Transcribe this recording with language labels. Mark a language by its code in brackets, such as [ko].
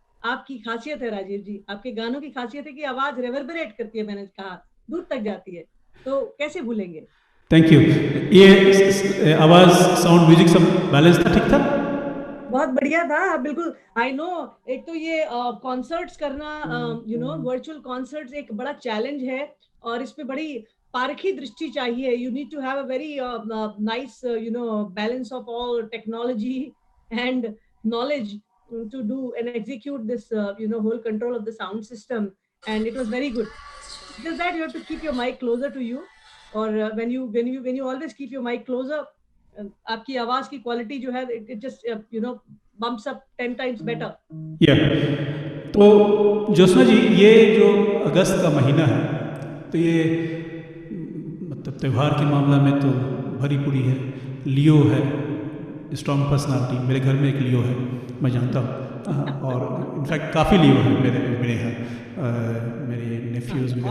[hi] आपकी खासियत है राजीव जी, आपके गानों की खासियत है कि आवाज रेवरबरेट करती है, मैंने कहा दूर तक जाती है, तो कैसे भूलेंगे। Thank you. ये आवाज, साउंड, म्यूजिक सब बैलेंस था, ठीक था, बहुत बढ़िया था, बिल्कुल। आई नो, एक तो ये कॉन्सर्ट्स करना, यू नो, वर्चुअल कॉन्सर्ट्स एक बड़ा चैलेंज है, और इसमें बड़ी पारखी दृष्टि चाहिए। [en] You need to have a very nice, you know, balance of all technology and knowledge to do and execute this, you know, whole control of the sound system, and it was very good. Just that you have to keep your mic closer to you, or when you always keep your mic closer, [hi] आपकी आवाज की quality जो है, [en] it just, you know, bumps up 10 times better. yeah. [hi] तो ज्योत्सना जी, ये जो अगस्त का महीना है, तो ये मतलब त्यौहार के मामला में तो भरी पूरी है। लियो है, स्ट्रॉन्ग पर्सनालिटी। मेरे घर में एक लियो है, मैं जानता हूँ, और इनफैक्ट काफ़ी लियो है मेरे यहाँ, मेरे नेफ्यूज वगैरह।